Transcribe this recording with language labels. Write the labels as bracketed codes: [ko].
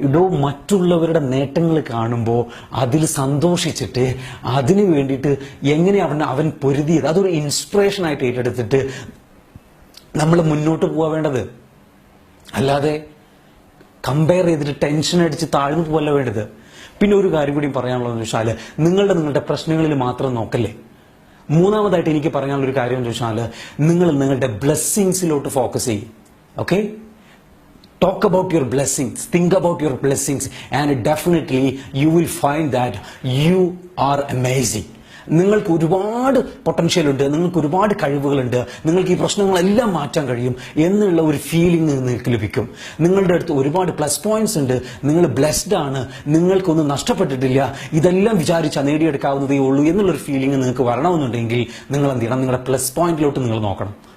[ml] മറ്റുള്ളവരുടെ നേട്ടങ്ങൾ കാണുമ്പോൾ അതിൽ സന്തോഷിച്ചിട്ട് അതിന് വേണ്ടിയിട്ട് എങ്ങനെ അവൻ പൊരുതിയത് അതൊരു ഇൻസ്പിറേഷനായിട്ട് ഏറ്റെടുത്തിട്ട് നമ്മൾ മുന്നോട്ട് പോകാൻ വേണ്ടത്. അല്ലാതെ കമ്പയർ ചെയ്തിട്ട് ടെൻഷൻ അടിച്ച് താഴ്ന്നു പോകല്ല വേണ്ടത്. പിന്നെ ഒരു കാര്യം കൂടി പറയാനുള്ളതെന്ന് വെച്ചാൽ നിങ്ങളുടെ പ്രശ്നങ്ങളിൽ മാത്രം നോക്കല്ലേ. മൂന്നാമതായിട്ട് എനിക്ക് പറയാനുള്ളൊരു കാര്യം എന്ന് വെച്ചാൽ നിങ്ങൾ നിങ്ങളുടെ ബ്ലെസ്സിങ്സിലോട്ട് ഫോക്കസ് ചെയ്യും. [en] Okay, talk about your blessings, think about your blessings, and definitely you will find that you are amazing. [ml] നിങ്ങൾക്ക് ഒരുപാട് പൊട്ടൻഷ്യൽ ഉണ്ട്, നിങ്ങൾക്ക് ഒരുപാട് കഴിവുകളുണ്ട്, നിങ്ങൾക്ക് ഈ പ്രശ്നങ്ങളെല്ലാം മാറ്റാൻ കഴിയും എന്നുള്ള ഒരു ഫീലിംഗ് നിങ്ങൾക്ക് ലഭിക്കും. നിങ്ങളുടെ അടുത്ത് ഒരുപാട് പ്ലസ് പോയിന്റ്സ് ഉണ്ട്, നിങ്ങൾ ബ്ലെസ്ഡ് ആണ്, നിങ്ങൾക്കൊന്നും നഷ്ടപ്പെട്ടിട്ടില്ല, ഇതെല്ലാം വിചാരിച്ചാൽ നേടിയെടുക്കാവുന്നതേ ഉള്ളൂ എന്നുള്ളൊരു ഫീലിംഗ് നിങ്ങൾക്ക് വരണമെന്നുണ്ടെങ്കിൽ നിങ്ങൾ എന്ത് ചെയ്യണം, നിങ്ങളുടെ പ്ലസ് പോയിന്റിലോട്ട് നിങ്ങൾ നോക്കണം.